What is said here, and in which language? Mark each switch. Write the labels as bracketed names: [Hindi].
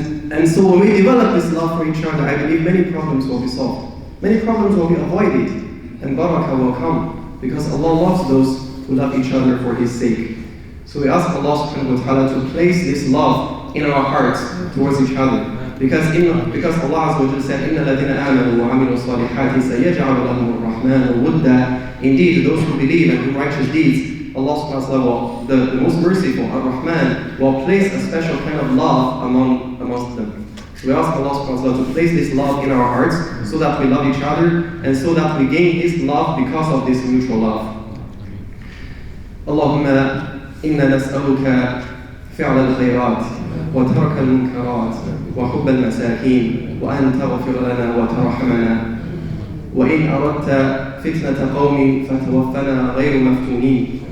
[English] And so when we develop this love for each other, I believe many problems will be solved. Many problems will be avoided, and barakah will come, because Allah loves those who love each other for His sake. So we ask Allah subhanahu wa ta'ala to place this love in our hearts towards each other. Because Allah Azza wa Jalla said, [Arabic] إِنَّ الَّذِينَ آمَنُوا وَعَمِلُوا الصَّالِحَاتِ سَيَجْعَلُ لَهُمُ الرَّحْمَنُ وُدًّا. [English] Indeed, those who believe and do righteous deeds, Allah subhanahu wa ta'ala, the most merciful, Ar-Rahman, will place a special kind of love amongst them. So we ask Allah subhanahu wa ta'ala to place this love in our hearts, so that we love each other, and so that we gain His love because of this mutual love. [Arabic] Allahumma inna nas'aluka fi'al al-khayrat, وترك المنكرات وحب المساكين وأن تغفر لنا وترحمنا وإن أردت فتنة قوم فتوفنا غير مفتونين